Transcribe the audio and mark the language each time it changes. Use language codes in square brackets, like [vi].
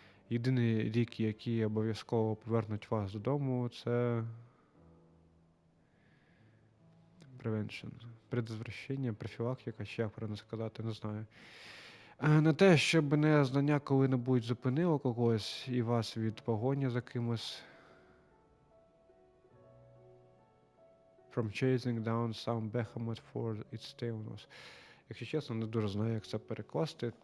[uk] Єдині ліки, які обов'язково повернуть вас додому, це prevention. Предотвращення, профілактика, чи як правильно сказати, не знаю. На те, щоб незнання коли-небудь зупинило когось і вас від погоні за кимось. [en] From chasing down some behemoth for its tailnose. [uk] Якщо чесно, не дуже знаю, як це перекласти.